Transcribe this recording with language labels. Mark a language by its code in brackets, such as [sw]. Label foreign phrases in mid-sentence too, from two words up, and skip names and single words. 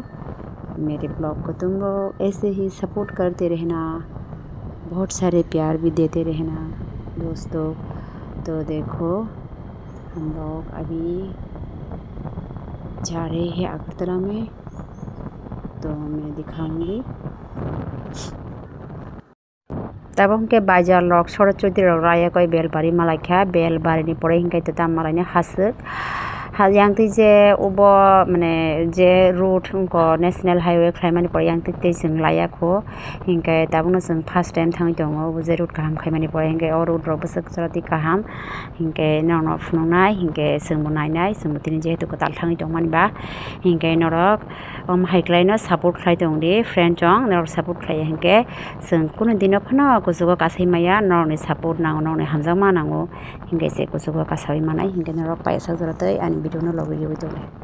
[hi] मेरे ब्लॉग को तुम लोग ऐसे ही सपोर्ट करते रहना, बहुत सारे प्यार भी देते रहना दोस्तों। तो देखो हम लोग अभी जा रहे हैं अगरतला में, तो मैं दिखाऊंगी। [trp] तब हमके बाजार लग सरस्वती राया कोई बेलबारी मालाइखा बेलबारी नि परे हिंगाय तो ताम मालाइने हासक yang je ubo mane je route ko [en] national highway [trp] khlaimani pore yang te jeng laya kho hingkai tabungno jeng [en] first time [trp] thangi tongo ubo je route kaham khaimani pore hingkai o route rok bosok jorati kaham hingkai nono phunungnai hingkai jengbo nainai jengbo tini jehetu kotal thangi tongmani ba hingkai norok haiklaino support khlai tongdi friend chong norok support khlai hingkai jeng kuno dino phano kusugo kasaimaya norokni support nango norokni hamjangma nango hingkai se kusugo kasawai manai hingkai norok paisa joratoi ani video no logi yogi dole